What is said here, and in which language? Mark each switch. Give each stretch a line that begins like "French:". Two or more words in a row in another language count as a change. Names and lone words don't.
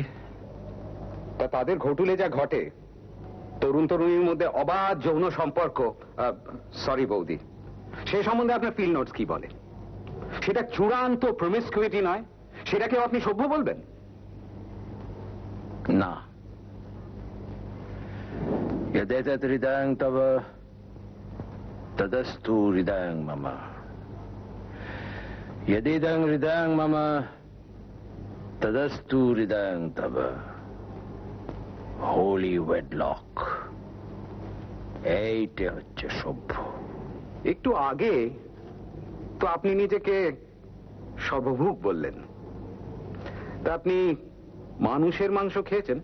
Bangla: তা তাদের ঘটুলে যা ঘটে, তরুণ তরুণীর মধ্যে অবাধ যৌন সম্পর্ক, সরি বৌদি, সে সম্বন্ধে আপনার
English: field notes
Bangla: কি বলে? সেটা চূড়ান্ত প্রমিসকিউইটি নয়? সেটাকেও আপনি সভ্য বলবেন? না।
Sanskrit: यदेतत् हृदयं तव तदस्तु हृदयं मम, यदिदं हृदयं मम तदस्तु हृदयं तव।
English: holy wedlock,
Bangla: এইটা হচ্ছে সভ্য। একটু আগে তো আপনি নিজেকে সর্বভূক বললেন। তা আপনি মানুষের মাংস খেয়েছেন?